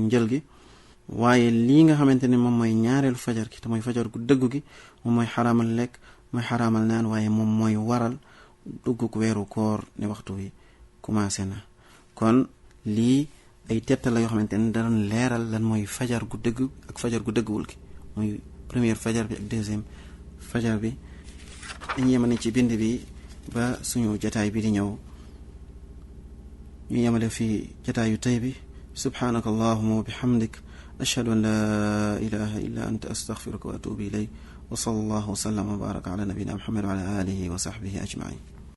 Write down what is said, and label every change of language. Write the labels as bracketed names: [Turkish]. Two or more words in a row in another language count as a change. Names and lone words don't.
[Wolof] njël gi waaye lii nga xamante ne moom mooy ñaareelu fajar gi te mooy fajar gu dëggu gi moom mooy xaraamal lekk mooy xaraamal naan waaye moom mooy waral dugguk weeru koor ne waxtu wi commencé na kon lii ay tettal la yoo xamante ne da doon leeral lan mooy fajar gu dëgg ak fajar gu dëggwul gi muy première fajar bi ak deuxième fajar bi dañu yemane ci bind bi ba suñu jataay bi di ñëw ñu yemale fi jataayu tey bi [Arabic] سبحانك اللهم وبحمدك أشهد أن لا إله إلا أنت أستغفرك وأتوب إليك وصلى الله وسلم وبارك على نبينا محمد وعلى آله وصحبه أجمعين